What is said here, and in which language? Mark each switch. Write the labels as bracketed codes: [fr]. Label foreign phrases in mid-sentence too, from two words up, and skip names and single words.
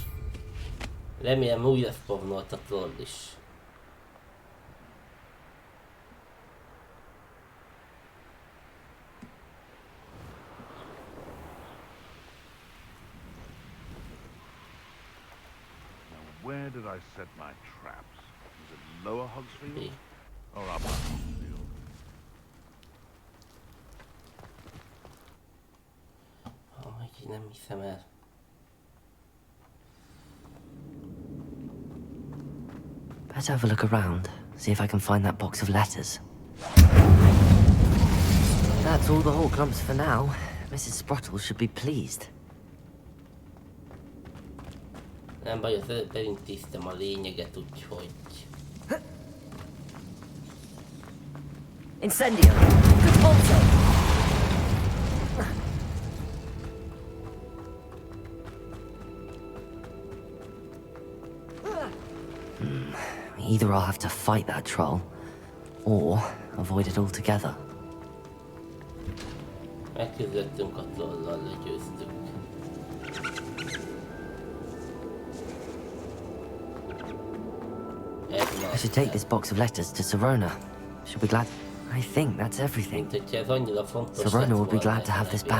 [hu] Remélem újra spawnolt a troll is. [en] Where did I set my traps? Is it lower Hogsfield Hey. or upper Hogsfield? [hu] Amúgy nem hiszem el. [en] Better have a look around, see if I can find that box of letters. That's all the whole clumps for now. Mrs. Sprottle should be pleased. [hu] Nem baj, az előbb elintéztem a lényeget, úgyhogy... [en] Incendio! Colpo! Either I'll have to fight that troll, or avoid it altogether. [hu] Megküzdöttünk a trollal, legyőztük. [en] I should take this box of letters to Serona. She'll be glad. I think that's everything. [hu] Mint hogyha ez annyira fontos lett [en] Serona will be [hu] volna [en] glad to [hu] ez a [en] have this [hu] levél.